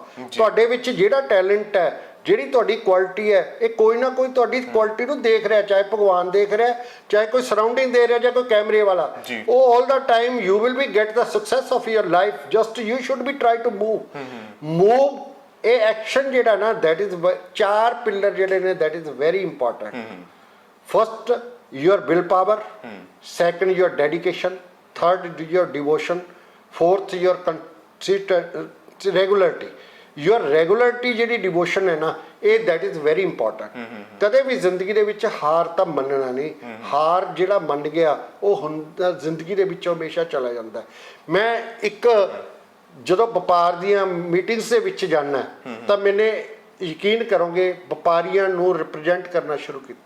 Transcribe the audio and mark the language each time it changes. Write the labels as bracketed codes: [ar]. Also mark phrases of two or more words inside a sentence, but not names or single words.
[pa] ਤੁਹਾਡੇ ਵਿੱਚ ਜਿਹੜਾ ਟੈਲੈਂਟ ਹੈ, ਜਿਹੜੀ ਤੁਹਾਡੀ ਕੁਆਲਿਟੀ ਹੈ, ਇਹ ਕੋਈ ਨਾ ਕੋਈ ਤੁਹਾਡੀ ਕੁਆਲਿਟੀ ਨੂੰ ਦੇਖ ਰਿਹਾ, ਚਾਹੇ ਭਗਵਾਨ ਦੇਖ ਰਿਹਾ, ਚਾਹੇ ਕੋਈ ਸਰਾਊਂਡਿੰਗ ਦੇ ਰਿਹਾ, ਜਾਂ ਕੋਈ ਕੈਮਰੇ ਵਾਲਾ। [en] ਉਹ all the time you will be get the success of your life, just you should be try to move. [pa] ਇਹ ਐਕਸ਼ਨ ਜਿਹੜਾ ਨਾ, [en] that is 4 pillar [pa] ਜਿਹੜੇ ਨੇ, [en] that is very important. ਫਸਟ your willpower, second your dedication, third your devotion, fourth your consistent regularity। your regularity ਜਿਹੜੀ devotion [pa] ਹੈ ਨਾ, ਇਹ [en] that is very important। [pa] ਕਦੇ ਵੀ ਜ਼ਿੰਦਗੀ ਦੇ ਵਿੱਚ ਹਾਰ ਤਾਂ ਮੰਨਣਾ ਨਹੀਂ। ਹਾਰ ਜਿਹੜਾ ਮੰਨ ਗਿਆ ਉਹ ਹੁੰਦਾ ਜ਼ਿੰਦਗੀ ਦੇ ਵਿੱਚੋਂ ਹਮੇਸ਼ਾ ਚਲਾ ਜਾਂਦਾ। ਮੈਂ ਇੱਕ ਜਦੋਂ ਵਪਾਰ ਦੀਆਂ ਮੀਟਿੰਗਸ ਦੇ ਵਿੱਚ ਜਾਣਾ ਤਾਂ ਮੈਨੇ ਯਕੀਨ ਕਰੋਗੇ ਵਪਾਰੀਆਂ ਨੂੰ ਰਿਪਰੈਜ਼ੈਂਟ ਕਰਨਾ ਸ਼ੁਰੂ ਕੀਤਾ।